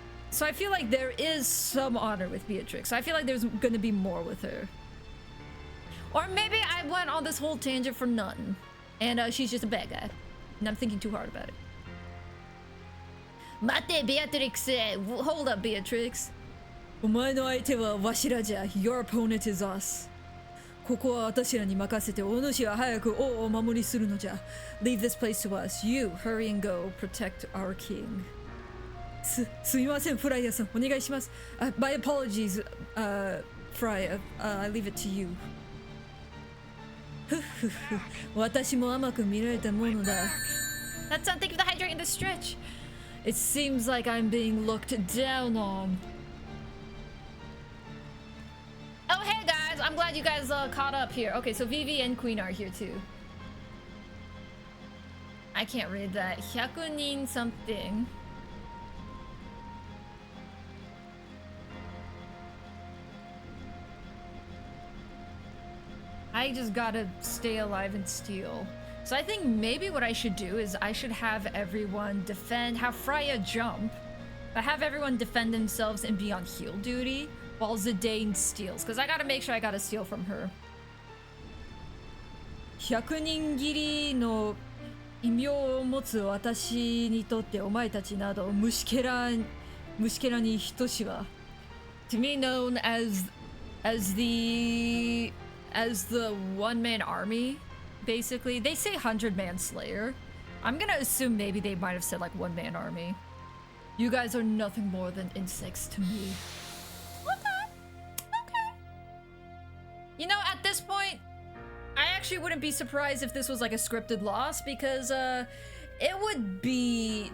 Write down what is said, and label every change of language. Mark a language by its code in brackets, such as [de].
[en] So I feel like there is some honor with Beatrix. I feel like there's gonna be more with her. Or maybe I went on this whole tangent for nothing, and she's just a bad guy, and I'm thinking too hard about it. Mate, Beatrix! Hold up, Beatrix. [ja] お前の相手はわしらじゃ。 [en] Your opponent is us. [ja] ここは私らに任せて、お主は早く王をお守りするのじゃ。 [en] Leave this place to us. You hurry and go protect our king. [ja] すみません、フライヤさん。お願いします。 [en] My apologies, Freya. I leave it to you. [ja] 私も甘く見られたものだ。 [en] That's something for the hydrate in the stretch. It seems like I'm being looked down on. Oh, hey guys, I'm glad you guys caught up here. Okay, so Vivi and Queen are here too. I can't read that. 100人 something. I just gotta stay alive and steal. So I think maybe what I should do is I should have everyone defend, have Freya jump, but have everyone defend themselves and be on heal duty while Zidane steals, because I gotta make sure I gotta steal from her. [ja] 100人斬りの異名を持つ私にとってお前たちなど虫けらに等しは [en] To me known as the one-man army. Basically, they say 100-man slayer. I'm gonna assume maybe they might have said like one-man army. You guys are nothing more than insects to me. Okay. You know, at this point, I actually wouldn't be surprised if this was like a scripted loss, because it would be...